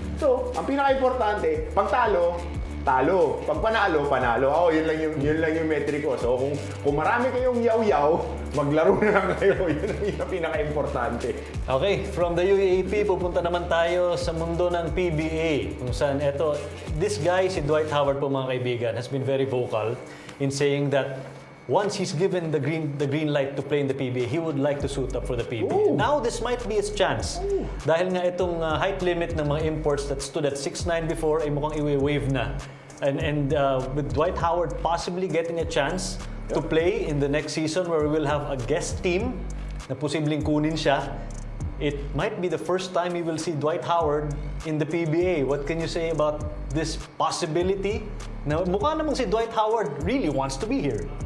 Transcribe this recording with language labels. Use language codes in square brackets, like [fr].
[tl] So, ang pinaka-importante, pag talo. Pag panalo. Ako, yun lang yung metric ko. So, kung marami kayong yaw-yaw, maglaro na lang kayo. Yun ang pinaka-importante. Okay, from the UAAP, pupunta naman tayo sa mundo ng PBA. [en] Kung saan, this guy, si Dwight Howard [tl] po mga kaibigan, [en] has been very vocal in saying that once he's given the green light to play in the PBA, he would like to suit up for the PBA. Ooh. Now, this might be his chance. [tl] Dahil nga itong height limit ng mga imports [en] that stood at 6'9 before, [tl] ay mukhang i-waive na. [en] And with Dwight Howard possibly getting a chance to play in the next season where we will have a guest team [tl] na posibleng kunin siya, [en] it might be the first time we will see Dwight Howard in the PBA. What can you say about this possibility? [tl] Na mukha namang [en] si Dwight Howard really wants to be here.